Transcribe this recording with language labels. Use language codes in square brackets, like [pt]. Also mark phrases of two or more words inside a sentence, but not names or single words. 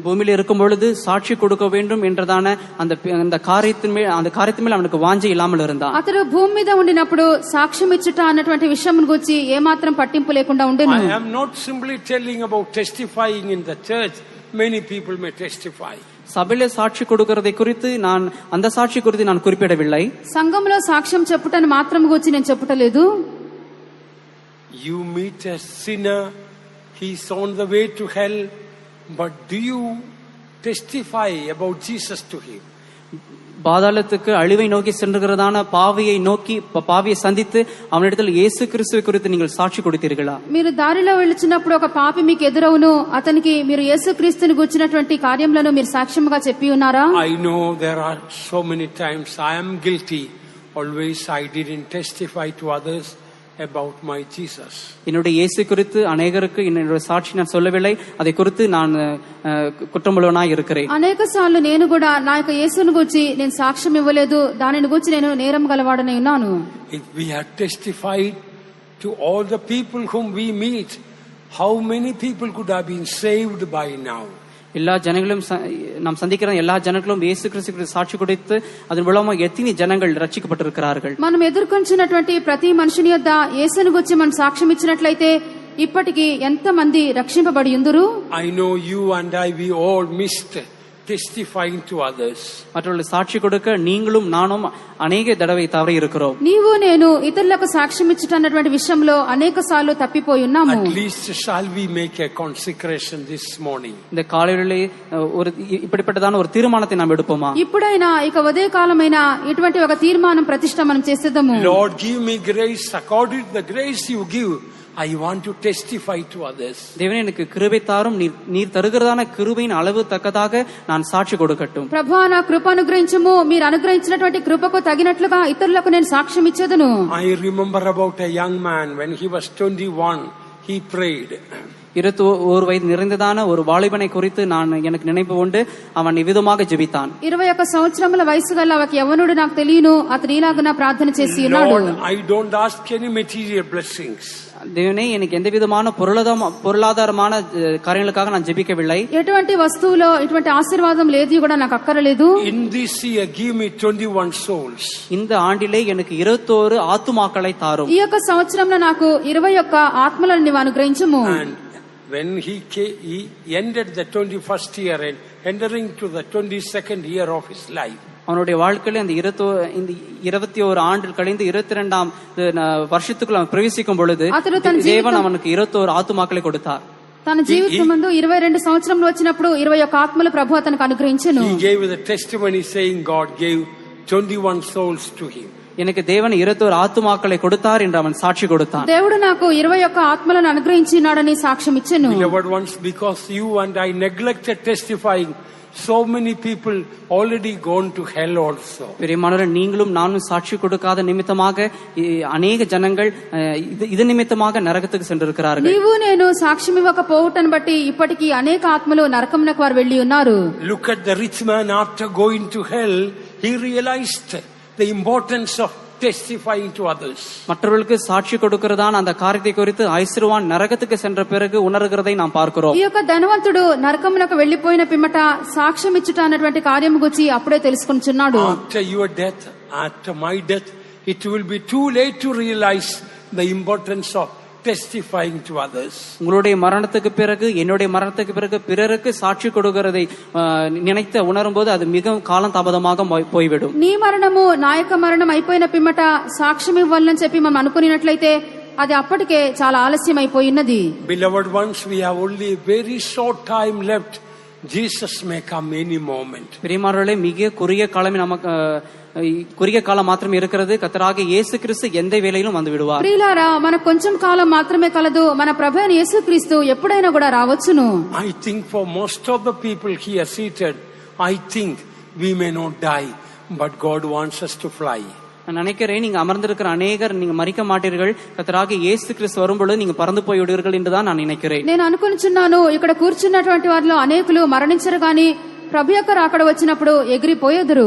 [ta] பூமியில இருக்கும் பொழுது சாட்சி கொடுக்க வேண்டும் என்றதான அந்த காரியத்தின் மேல் அவனுக்கு [te] వాంఛ ఇలామలు [ta] இருந்தான். [te] అతడు భూమి మీద ఉండినప్పుడు సాక్ష్యం ఇచ్చుట అన్నటువంటి విషయం గురించి ఏమాత్రం పట్టింపు లేకుండా ఉండెను. [en] I am not simply telling about testifying in the church. Many people may testify. [ta] சபையில சாட்சி கொடுக்கிறதை குறித்து அந்த சாட்சி குறித்து நான் குறிப்பிடவில்லை. [te] సంఘంలో సాక్ష్యం చెప్పుటను మాత్రం గురించి నేను చెప్పుటలేదు. [en] You meet a sinner, he's on the way to hell, but do you testify about Jesus to him? [ta] பாதாளத்துக்கு அழிவை நோக்கி சென்றுகிறதான பாவியை சந்தித்து அவனிடத்தில் இயேசு கிறிஸ்துவை குறித்து நீங்கள் சாட்சி கொடுத்தீர்களா? [te] మీరు దారిలో వెళ్తున్నప్పుడు ఒక పాపి మీకు ఎదురవును, అతనికి మీరు యేసుక్రీస్తుని గురించినటువంటి కార్యములను మీరు సాక్ష్యముగా చెప్పి ఉన్నారా? [en] I know there are so many times I am guilty. Always I didn't testify to others about my Jesus. [ta] என்னுடைய இயேசு குறித்து அநேகருக்கு என்னுடைய சாட்சி நான் சொல்லவில்லை. அதை குறித்து நான் குற்றமுள்ளவனாய் இருக்கிறேன். [te] అనేక సార్లు నేను కూడా నా యొక్క యేసుని గురించి నేను సాక్ష్యం ఇవ్వలేదు, దానిని గురించి నేను నేరం గలవాడనై ఉన్నాను. [en] If we had testified to all the people whom we meet, how many people could have been saved by now? [ta] எல்லா ஜனங்களும் நாம் சந்திக்கிற எல்லா ஜனங்களும் இயேசு கிறிஸ்துவுக்கு சாட்சி கொடுத்து அதன் மூலமாக எத்தனை ஜனங்கள் ரட்சிக்கப்பட்டிருக்கிறார்கள். [te] మనం ఎదుర్కొంటున్నటువంటి ప్రతి మనిషిని యొద్ద యేసుని గురించి మనం సాక్ష్యం ఇచ్చినట్లయితే ఇప్పటికి ఎంత మంది రక్షింపబడి ఉందురు? [en] I know you and I, we all missed testifying to others. [ta] மற்றவர்களுக்கு சாட்சி கொடுக்க நீங்களும் நானும் అనేక தடவை தவறி இருக்கிறோம். [te] నీవు నేను ఇతరులకు సాక్ష్యం ఇచ్చుటన్నటువంటి విషయంలో అనేక సార్లు తప్పిపోయి ఉన్నాము. [en] At least shall we make a consecration this morning? [ta] இந்த காலையிலே ஒரு இப்படிப்பட்டதான ஒரு தீர்மானத்தை நாம் எடுப்போமா? [te] ఇప్పుడైనా ఇక ఉదయ కాలమైనా ఇటువంటి ఒక తీర్మానం ప్రతిష్ఠ మనం చేసేద్దాము. [en] Lord, give me grace according to the grace you give. I want to testify to others. [ta] தேவனே எனக்கு கிருபை தாரும், நீர் தருகிறதான கிருபையின் அளவு தக்கதாக நான் சாட்சி கொடுக்கட்டும். [te] ప్రభువా నా కృప అనుగ్రహించుము, మీరు అనుగ్రహించినటువంటి కృపకు తగినట్లుగా ఇతరులకు నేను సాక్ష్యం ఇచ్చేదను. [en] I remember about a young man when he was 21, he prayed. [ta] 21 வயது நிறைந்ததான ஒரு வாலிபனை குறித்து எனக்கு நினைவு உண்டு. அவன் இவ்விதமாக ஜெபித்தான். [te] 21 సంవత్సరముల వయసు గల ఒక యవనుడు నాకు తెలియను, అతడు ఇలాగన ప్రార్థన చేసి ఉన్నాడు. [en] Lord, I don't ask any material blessings. [ta] தேவனே எனக்கு எந்த விதமான பொருளாதாரமான காரியங்களுக்காக நான் ஜெபிக்கவில்லை. [te] ఎటువంటి వస్తువులో ఎటువంటి ఆశీర్వాదం లేదు కూడా నాకు అక్కరలేదు. [en] In this year give me 21 souls. [ta] இந்த ஆண்டிலே எனக்கு 21 ஆத்துமாக்களை தாரும். [te] ఈ యొక్క సంవత్సరంలో నాకు 21 ఆత్మలను నీవు అనుగ్రహించుము. [en] And when he ended the 21st year and entering to the 22nd year of his life, [ta] அவனுடைய வாழ்க்கையில இந்த 21 ஆண்டு கழிந்து 22ஆம் வருஷத்துக்குள்ள அவன் பிரவேசிக்கும் பொழுது தேவன் அவனுக்கு 21 ஆத்துமாக்களை கொடுத்தார். [te] తన జీవితం ముందు 22 సంవత్సరంలో వచ్చినప్పుడు 21 ఆత్మలు ప్రభు అతనికి అనుగ్రహించెను. [en] He gave the testimony saying God gave 21 souls to him. [ta] எனக்கு தேவன் 21 ஆத்துமாக்களை கொடுத்தார் என்று அவன் சாட்சி கொடுத்தான். [te] దేవుడు నాకు 21 ఆత్మలను అనుగ్రహించినాడని సాక్ష్యం ఇచ్చెను. [en] Beloved ones, because you and I neglected testifying, so many people already gone to hell also. [ta] பிரியமானவரே, நீங்களும் நானும் சாட்சி கொடுக்காத நிமித்தமாக அநேக ஜனங்கள் இது நிமித்தமாக நரகத்துக்கு சென்றிருக்கிறார்கள். [te] నీవు నేను సాక్ష్యం ఇవ్వకపోవటం బట్టి ఇప్పటికీ అనేక ఆత్మలు నరకమునకు వారు వెళ్ళి ఉన్నారు. [en] Look at the rich man. After going to hell, he realized the importance of testifying to others. [ta] மற்றவர்களுக்கு சாட்சி கொடுக்கிறதான அந்த காரியத்தை குறித்து ஐஸ்வர்யவான் நரகத்துக்கு சென்ற பிறகு உணர்கிறதை நாம் பார்க்கிறோம். [te] ఈ యొక్క ధనవంతుడు నరకమునకు వెళ్ళిపోయిన పిమ్మట సాక్ష్యం ఇచ్చుట అన్నటువంటి కార్యము గురించి అప్పుడే తెలుసుకుంటున్నాడు. [en] After your death, after my death, it will be too late to realize the importance of testifying to others. [ta] உங்களுடைய மரணத்துக்கு பிறகு, என்னுடைய மரணத்துக்கு பிறகு பிறருக்கு சாட்சி கொடுக்கிறதை நினைத்து உணரும் போது அது மிகவும் காலம் தாமதமாக போய்விடும். [te] నీ మరణము నా యొక్క మరణం అయిపోయిన పిమ్మట సాక్ష్యం ఇవ్వాలని చెప్పి మనం అనుకున్నట్లయితే అది అప్పటికే చాలా ఆలస్యం అయిపోయినది. [en] Beloved ones, we have only a very short time left. Jesus may come any moment. [ta] பிரியமானவர்களே, மிக குறுகிய காலம் மாத்திரம் இருக்கிறது. கர்த்தராகிய இயேசு கிறிஸ்து எந்த வேளையிலும் வந்து விடுவார். [te] ప్రియులారా, మనకు కొంచెం కాలం మాత్రమే కలదు. మన ప్రభువైన యేసుక్రీస్తు ఎప్పుడైనా కూడా రావచ్చును. [en] I think for most of the people here seated, I think we may not die, but God wants us to fly. [ta] நான் நினைக்கிறேன், நீங்க அமர்ந்திருக்கிற அநேகர் நீங்க மரிக்க மாட்டீர்கள். கர்த்தராகிய இயேசு கிறிஸ்து வரும்பொழுது நீங்க பறந்து போய் விடுவீர்கள் என்றுதான் நான் நினைக்கிறேன். [te] నేను అనుకుంటున్నాను, ఇక్కడ కూర్చున్నటువంటి వారిలో అనేకులు మరణించరు గాని ప్రభు యొక్క రాకడ వచ్చినప్పుడు ఎగిరిపోయేదురు.